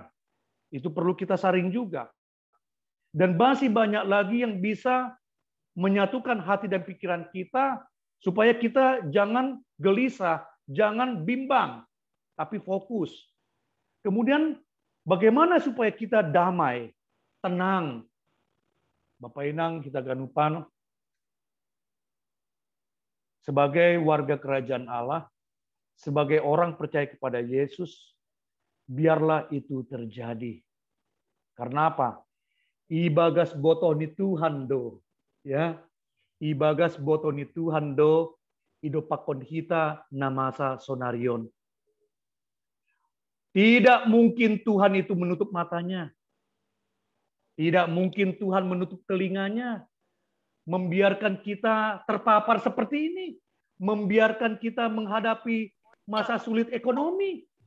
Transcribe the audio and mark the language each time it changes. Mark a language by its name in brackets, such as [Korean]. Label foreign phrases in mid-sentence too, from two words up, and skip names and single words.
[Indonesian] Itu perlu kita saring juga. Dan masih banyak lagi yang bisa menyatukan hati dan pikiran kita supaya kita jangan gelisah, jangan bimbang, tapi fokus. Kemudian bagaimana supaya kita damai, tenang. Bapak Inang, kita ganupan sebagai warga kerajaan Allah, sebagai orang percaya kepada Yesus, biarlah itu terjadi. Karena apa? [Batak Simalungun] Ibagas botoni Tuhan do, ya. Ibagas botoni Tuhan do, idopakon hita namasa sonarion. [Indonesian] Tidak mungkin Tuhan itu menutup matanya. Tidak mungkin Tuhan menutup telinganya, membiarkan kita terpapar seperti ini, membiarkan kita menghadapi masa sulit ekonomi.